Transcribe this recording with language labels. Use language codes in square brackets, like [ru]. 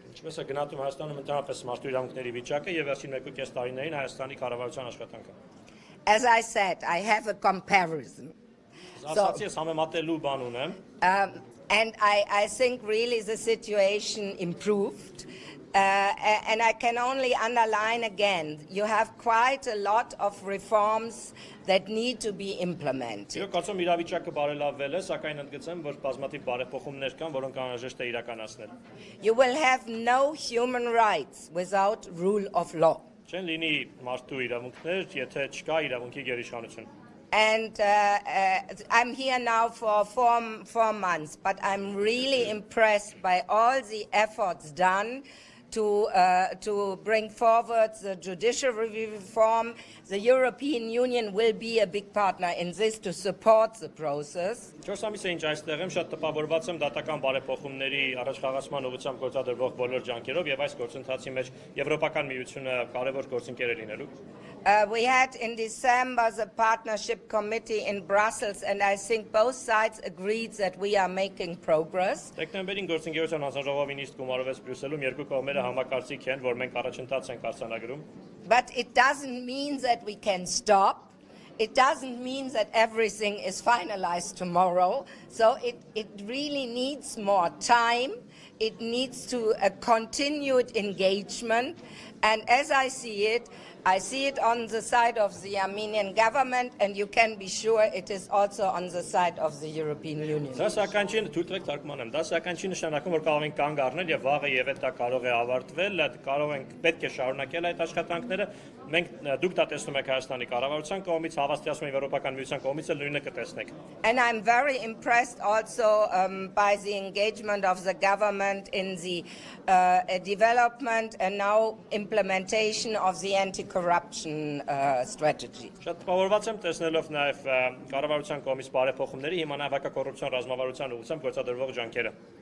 [hy] Ինչպես է գնահատում Հայաստանում ընդհանրապես մարդու իրավունքների վիճակը եւ վերջին 1.5 տարիներին Հայաստանի կառավարության աշխատանքը։ [en] As I said, I have a comparison. So, and I think really the situation improved. And I can only underline again, you have quite a lot of reforms that need to be implemented. [hy] Իրոք կարծում իրավիճակը բարելավվել է, սակայն ընդգծեմ, որ բազմաթիվ բարեփոխումներ կան, որոնք անհրաժեշտ է իրականացնել։ [en] You will have no human rights without rule of law. [hy] Չեն լինի մարդու իրավունքներ, եթե չկա իրավունքի գերիշխանություն։ [en] And I'm here now for four months, but I'm really impressed by all the efforts done to bring forward the judiciary reform. The European Union will be a big partner in this to support the process. [hy] 4 ամիս է ինչ այստեղ եմ, շատ տպավորված եմ դատական բարեփոխումների առաջխաղացման ուղղությամբ գործադրվող բոլոր ջանքերով եւ այս գործընթացի մեջ Եվրոպական միությունը կարևոր գործընկեր է լինելու։ [en] We had in December the partnership committee in Brussels, and I think both sides agreed that we are making progress. [hy] Դեկտեմբերին գործընկերության հանձնաժողովի նիստ գումարվեց Բրյուսելում, երկու կողմերը համակարծիք են, որ մենք առաջընթաց ենք արձանագրում։ [en] But it doesn't mean that we can stop. It doesn't mean that everything is finalized tomorrow. So it really needs more time. It needs to a continued engagement. And as I see it on the side of the Armenian government, and you can be sure it is also on the side of the European Union. [hy] Դա սակայն չի նշանակում, որ կարող ենք կանգ առնել եւ վաղը եւ դա կարող է ավարտվել, կարող ենք պետք է շարունակել այդ աշխատանքները։ Մենք դուք դա տեսնում եք Հայաստանի կառավարության կողմից, հավաստիացում Եվրոպական միության կողմից էլ նույնը կտեսնեք։ [en] And I'm very impressed also by the engagement of the government in the development and now implementation of the anti-corruption strategy. [hy] Շատ տպավորված եմ տեսնելով նաև կառավարության կողմից բարեփոխումների, հիմա նաև հակակոռուպցիոն ռազմավարության ուղղությամբ գործադրվող ջանքերը։